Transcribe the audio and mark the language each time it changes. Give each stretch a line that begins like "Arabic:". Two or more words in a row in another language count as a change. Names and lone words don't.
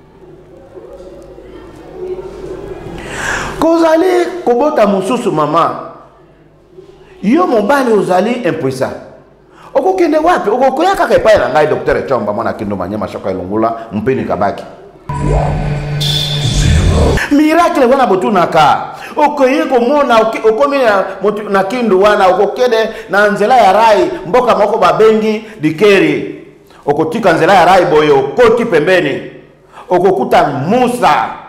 Lingala: kozali kobota mosusu mama yo mobali ozali impuissant okokende wapi okokoya kaka epai na ngai docteur Tshomba mwana Kindu Manyama shoka elongula mpeni kabaki miracle wana botunaka okoye komona okomi na kindu wana okokede na nzela ya rai mboka moko babengi dikeri okotika nzela ya rai boyo okoti pembeni okokuta Musa